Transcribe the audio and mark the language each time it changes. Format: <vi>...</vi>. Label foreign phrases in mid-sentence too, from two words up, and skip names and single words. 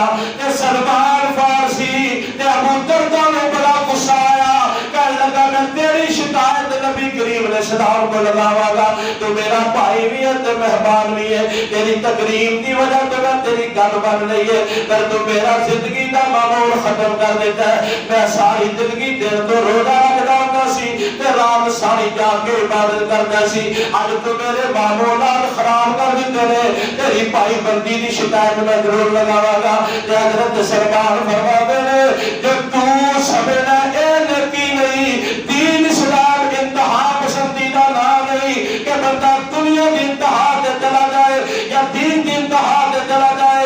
<pa>تے سلمان فارسی تے ابو درداء نے بڑا غصہ آیا, کہنے لگا میں تیری شکایت نبی کریم علیہ السلام کو لگاواں گا. تو میرا بھائی بھی ہے تے مہمان بھی ہے, تیری تکریم دی وجہ تو میں تیری گل بن رہی ہے, پر تو میرا زندگی دا معمول ختم کر دیتا ہے. میں ساری زندگی دن تو روزہ رکھدا ہوندا سی تے رات ساری جا کے عبادت کردا سی. اج تو میرے معمولات خراب کر دیتے نے. تیری پائی بندی دی شکایت میں ضرور لگاواں گا. تے حضرت سرکار فرماتے نے جو تو سمجھنا اے نیکی نہیں, دین اسلام انتہا پسندیدہ نام نہیں کہ بندہ دنیا کی انتہا تے چلا جائے یا دین کی انتہا تے چلا جائے.</pa>